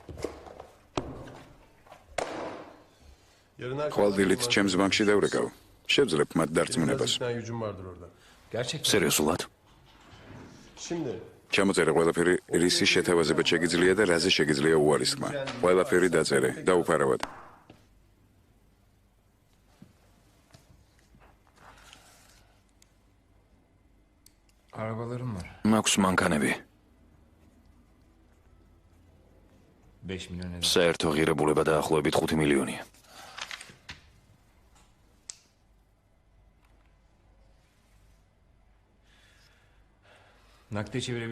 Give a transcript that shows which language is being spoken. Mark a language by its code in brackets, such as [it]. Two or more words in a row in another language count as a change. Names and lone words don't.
[tr] Yarın erken [ka] ხვალდილით ჩემს ბანკში დავრეკავ. შევძლებ მათ დარწმუნებას. [tr] ikna gücüm vardır orada. Gerçekten. [ka] სერიოზულად? [tr] Şimdi [ka] ჩამოწერე ყველაფერი, რისი შეთავაზება შეგიძლია და რაზე შეგიძლია უარისხმა. ყველაფერი დაწერე, დაუფარავად. [tr] Arabalarım var. [ka] მაქვს მანქანები. [tr] 5 milyon eder. [ka] საერთო ღირებულება დაახლოებით 5 მილიონია. [tr] Nakde çevirebilir.